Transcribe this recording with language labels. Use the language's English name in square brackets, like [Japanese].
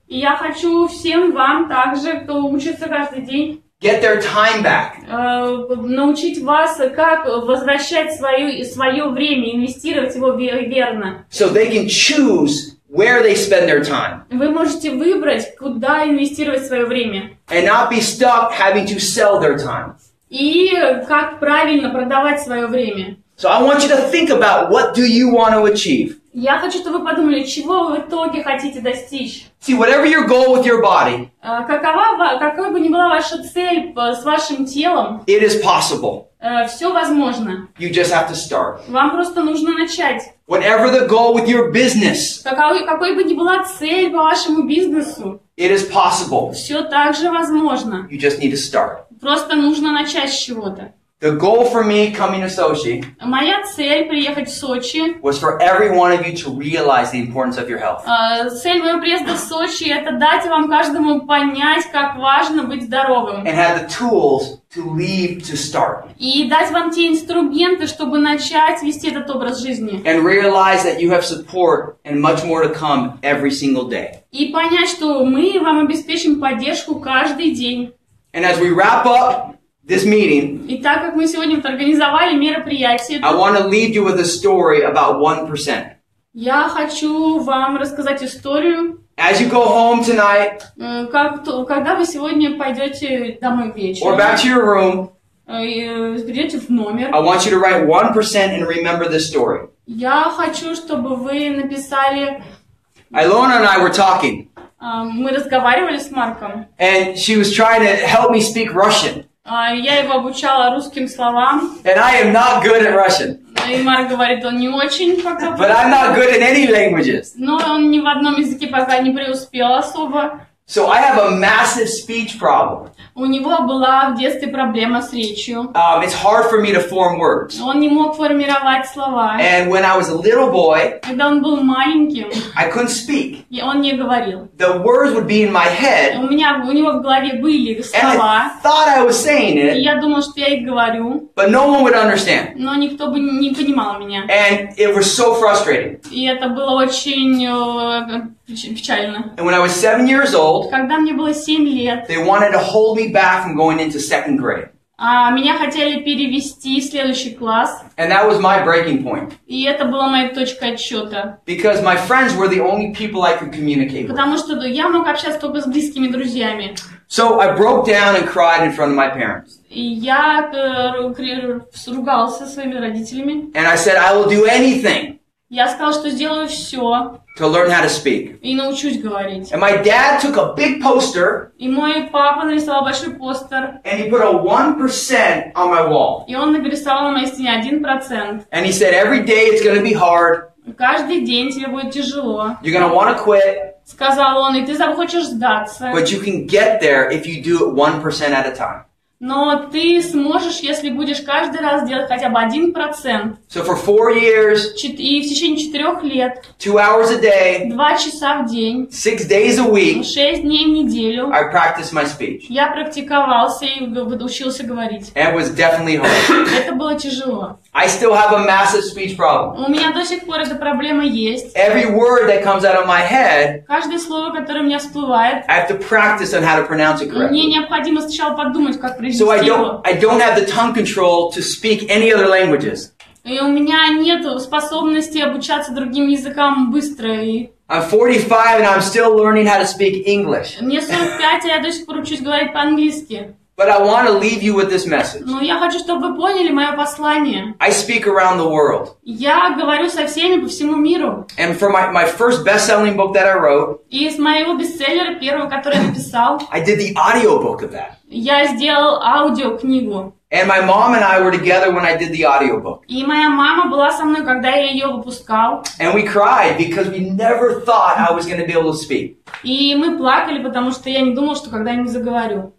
[Russian] И я хочу всем вам также, кто учится каждый день, [English] get their time back. [Russian] Научить вас, как возвращать свое время, инвестировать его верно. [English] So they can choose where they spend their time. [Russian] Вы можете выбрать, куда инвестировать свое время. [English] And not be stuck having to sell their time. [Russian] И как правильно продавать свое время. [English] So I want you to think about what do you want to achieve. [Russian] Я хочу, чтобы вы подумали, чего вы в итоге хотите достичь. [English] See, whatever your goal with your body, [Russian] какой бы ни была ваша цель с вашим телом, [English] it is possible. [Russian] Все возможно. [English] You just have to start. [Russian] Вам просто нужно начать. [English] Whatever the goal with your business, [Russian] какой бы ни была цель по вашему бизнесу, [English] it is possible. [Russian] Все также возможно. [English] You just need to start. [Russian] Просто нужно начать с чего-то. [English] The goal for me coming to Sochi [Russian] Моя цель приехать в Сочи [English] was for every one of you to realize the importance of your health. [Russian] Цель моего приезда в Сочи это дать вам каждому понять, как важно быть здоровым. [English] And have the tools to leave to start. [Russian] И дать вам те инструменты, чтобы начать вести этот образ жизни. [English] And realize that you have support and much more to come every single day. [Russian] И понять, что мы вам обеспечим поддержку каждый день. [English] And as we wrap up this meeting, [Russian] и так как мы сегодня организовали мероприятие, [English] I want to leave you with a story about 1%. [Russian] Я хочу вам рассказать историю. [English] As you go home tonight, [Russian] когда вы сегодня пойдете домой вечером, [English] or back to your room, [Russian] придете в номер, [English] I want you to write 1% and remember this story. [Russian] Я хочу, чтобы вы написали. [English] Ilona and I were talking. [Russian] Мы разговаривали с Марком. [English] And she was trying to help me speak Russian. [Russian] Я его обучала русским словам. [English] And I am not good at Russian. [Russian] И Марк говорит, он не очень пока. [English] But I'm not good in any languages. [Russian] Но он ни в одном языке пока не преуспел особо. [English] So I have a massive speech problem. [Russian] У него была в детстве проблема с речью. [English] It's hard for me to form words. [Russian] Он не мог формировать слова. [English] And when I was a little boy, [Russian] когда он был маленьким, [English] I couldn't speak. [Russian] И он не говорил. [English] The words would be in my head. [Russian] У него в голове были слова. [English] And I thought I was saying it. [Russian] И я думал, что я их говорю. [English] But no one would understand. [Russian] Но никто бы не понимал меня. [English] And it was so frustrating. [Russian] И это было очень печально. [English] And when I was 7 years old, [Russian] когда мне было 7 лет, [English] they wanted to hold me back from going into second grade. [Russian] Меня хотели перевести в следующий класс. [English] And that was my breaking point. [Russian] И это была моя точка отсчета. [English] Because my friends were the only people I could communicate with. [Russian] Потому что я мог общаться только с близкими друзьями. [English] So I broke down and cried in front of my parents. [Russian] И я ругался со своими родителями. [English] And I said, I will do anything. [Russian] Я сказал, что сделаю все. [English] to learn how to speak. [Russian] И научусь говорить. [English] And my dad took a big poster. [Russian] И мой папа нарисовал большой постер. [English] And he put a 1% on my wall. [Russian] И он нарисовал на моей стене 1%. [English] And he said, every day it's going to be hard. [Russian] Каждый день тебе будет тяжело. [English] You're going to want to quit. [Russian] Сказал он, и ты захочешь сдаться. [English] But you can get there if you do it 1% at a time. [Russian] Но ты сможешь, если будешь каждый раз делать хотя бы 1%. [English] So for 4 years, [Russian] и в течение 4 лет, [English] 2 hours a day, [Russian] 2 часа в день, [English] 6 days a week, [Russian] 6 дней в неделю, [English] I practiced my speech. [Russian] Я практиковался и учился говорить. [English] And it was definitely hard. [Russian] Это было тяжело. [English] I still have a massive speech problem. [Russian] У меня до сих пор эта проблема есть. [English] Every word that comes out of my head, [Russian] каждое слово, которое у меня всплывает, [English] I have to practice on how to pronounce it correctly. [Russian] Мне необходимо сначала подумать, как произнести [English] So I [Russian] его. [English] don't have the tongue control to speak any other languages. [Russian] И у меня нет способности обучаться другим языкам быстро. [English] I'm 45 and I'm still learning how to speak English. [Russian] Мне 45, а я до сих пор учусь говорить по-английски. [English] But I want to leave you with this message. [Russian] Но я хочу, чтобы вы поняли мое послание. [English] I speak around the world. [Russian] Я говорю со всеми по всему миру. [English] And for my first best-selling book that I wrote, [Russian] и из моего бестселлера, первого, который я написал, [English] I did the audiobook of that. [Russian] Я сделал аудиокнигу. [English] And my mom and I were together when I did the audiobook. [Russian] И моя мама была со мной, когда я ее выпускал. [English] And we cried because we never thought I was going to be able to speak. [Russian] И мы плакали, потому что я не думал, что когда-нибудь заговорю.